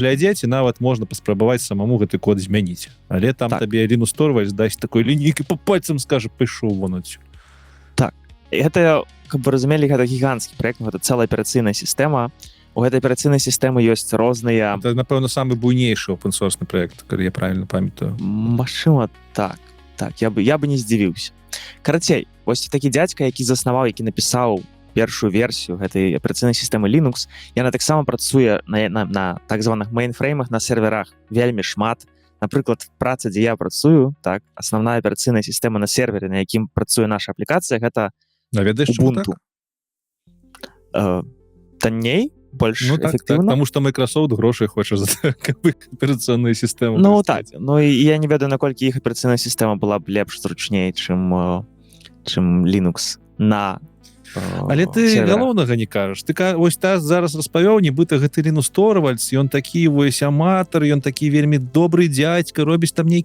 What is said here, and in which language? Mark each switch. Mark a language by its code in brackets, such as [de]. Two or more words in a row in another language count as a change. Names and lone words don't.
[be] паглядзець і нават можна паспрабаваць самому гэты код змяніць. Але там Так. табе Лінус Торвальдс дасць такой лінейкай по пальцам скажа пайшоў вон адсюль. І гэта, каб вы разумелі, гэта гіганцкі праект, гэта цэлая аперацыйная сістэма. У гэтай аперацыйнай сістэмы ёсць розныя... Это, напэўна, самы буйнейшы open-source праект, калі я правильно памятаю. Магчыма, так. Так, я бы не здзівіўся. Карацей, вось такі дзядзька, які заснаваў, які напісаў першую версію гэтай аперацыйнай сістэмы Linux, яна таксама працуе на так званых мейнфреймах, на серверах вельмі шмат. Напрыклад, праца, дзе я працую, так, асноўная аперацыйная сістэма на сервере, на якім працуе наша аплікацыя, гэта Ведаеш, чаму Ubuntu. так? Танней, больш Ну так, эфектыўна. [ru] потому что [be] Microsoft грошай хоча за аперацыйную сістэму. Ну так, ну і я не ведаю, наколькі іх аперацыйная сістэма была б лепш зручней, чым Linux на Але ты серверах. галоўнага не кажаш. Ты вось та зараз распавёў, нібыта гэты Лінус Торвальдс, ён такі вось аматар, ён такі вельмі добры дзядзька, робіць там нейкі